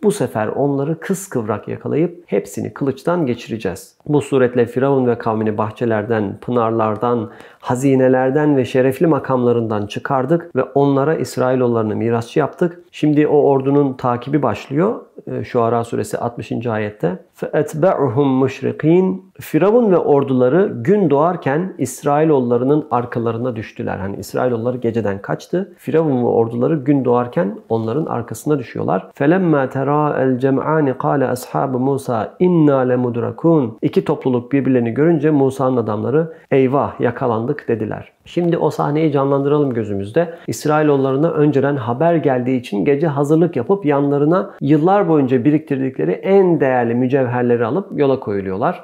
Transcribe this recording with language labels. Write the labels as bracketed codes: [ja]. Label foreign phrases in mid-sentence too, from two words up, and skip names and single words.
[tr] Bu sefer onları kıskıvrak yakalayıp hepsini kılıçtan geçireceğiz. Bu suretle Firavun ve kavmini bahçelerden, pınarlardan, hazinelerden ve şerefli makamlarından çıkardık ve onlara İsrailoğullarını mirasçı yaptık. Şimdi o ordunun takibi başlıyor. Şuara suresi 60. ayette. [ar] فَاَتْبَعُهُمْ مُشْرِقِينَ. [tr] Firavun ve orduları gün doğarken İsrailoğullarının arkalarına düştüler. İsrailoğulları geceden kaçtı. Firavun ve orduları gün doğarken onların arkasına düşüyorlar. [ar] فَلَمَّا تَرَاءَ الْجَمْعَانِ قَالَ أَصْحَابُ مُوسَى اِنَّا لَمُدْرَكُونَ. [tr] İki topluluk birbirlerini görünce Musa'nın adamları eyvah yakalandık dediler. Şimdi o sahneyi canlandıralım gözümüzde. İsrailoğullarına önceden haber geldiği için gece hazırlık yapıp yanlarına yıllar boyunca biriktirdikleri en değerli mücevherleri alıp yola koyuluyorlar.